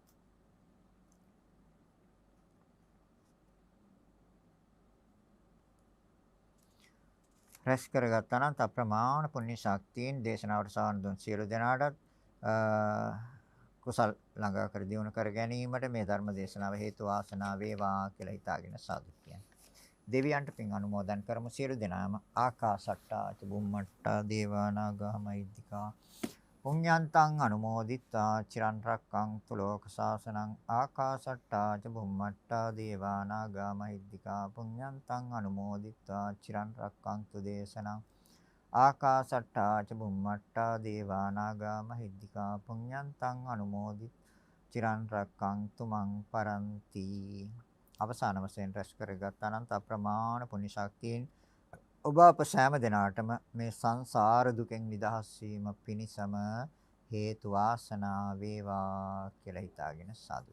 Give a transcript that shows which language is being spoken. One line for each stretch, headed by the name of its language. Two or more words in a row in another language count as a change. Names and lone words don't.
Sinhala: රැස් කරගත්තා නම් අප්‍රමාණ පුණ්‍ය ශක්තියෙන් දේශනාවට සවන් දුන් සියලු දෙනාටත් කුසල් ළඟා කර දියුණු කර ගැනීමට මේ ධර්ම දේශනාව හේතු වාසනා වේවා කියලා හිතාගෙන සාදු කියන්නේ. දෙවියන්ට පින් අනුමෝදන් කරමු සියලු දෙනාම
Pali: ආකාසට්ටා ච බුම්මට්ටා දේවානාගා මහිද්దికා පුඤ්ඤන්තං අනුමෝදිත්වා චිරන් රැක්කන්තු ලෝක සාසනං ආකාසට්ටා ච බුම්මට්ටා දේවානාගා මහිද්దికා පුඤ්ඤන්තං අනුමෝදිත්වා චිරන් රැක්කන්තු දේශනං ආකාසට්ටා ච බුම්මට්ටා දේවානාගා මහිද්దికා පුඤ්ඤන්තං අනුමෝදිත් චිරන් රැක්කන්තු මං පරන්ති.
Sinhala: අවසාන වශයෙන් රැස් කරගත් අනන්ත අප්‍රමාණ පුණ්‍ය ශක්තියෙන් ඔබ අප සෑම දිනාටම මේ සංසාර දුකෙන් නිදහස් වීම පිණිසම හේතු වාසනා වේවා කියලා හිතාගෙන සාදු.